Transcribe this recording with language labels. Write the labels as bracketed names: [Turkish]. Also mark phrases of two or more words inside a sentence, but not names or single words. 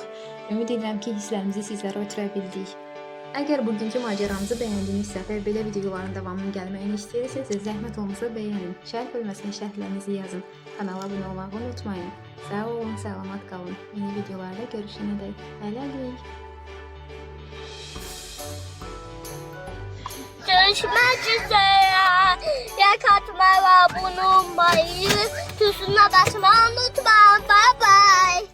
[Azerbaijani] Ümid edirəm ki, hisslərimizi sizlərə ötürə bildik. Əgər bugünkü macəramızı bəyəndinizsə və belə videoların davamının gəlməyini istəyirsinizsə, zəhmət olmasa bəyənin, şərh bölməsinə şərhlərinizi yazın, kanala abunə olmağı unutmayın. Sağ olun, salamat qalın. Yeni videolarda görüşənədək. Hələlik. [Turkish] Görüşmek üzere. Yakatmayı ve abone olmayı, tuşuna basmayı unutma. [English] Bye bye.